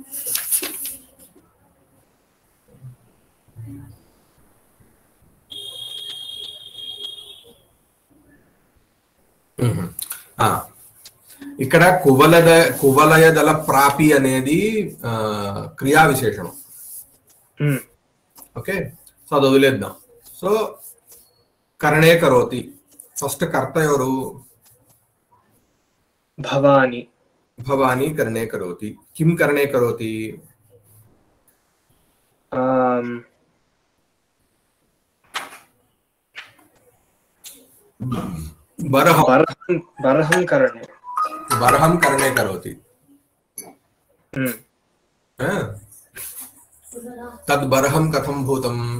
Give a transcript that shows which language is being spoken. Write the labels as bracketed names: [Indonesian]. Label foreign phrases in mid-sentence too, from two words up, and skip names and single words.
[Telugu] ఇక్కడ [Sanskrit] కువలయ దళ ప్రాపి [Telugu] అనేది క్రియా విశేషణం. [English] Okay, so [Telugu] అది వదిలేద్దాం. సో [Sanskrit] కరణే కరోతి, [Telugu] ఫస్ట్ కర్త ఎవరు? [Sanskrit] భవాని. భవాని కరణే కరోతి. కిం కరణే కరోతి? బర్హం కరణే. బర్హం కరణే కరోతి. తద్ బర్హం కథం భూతం?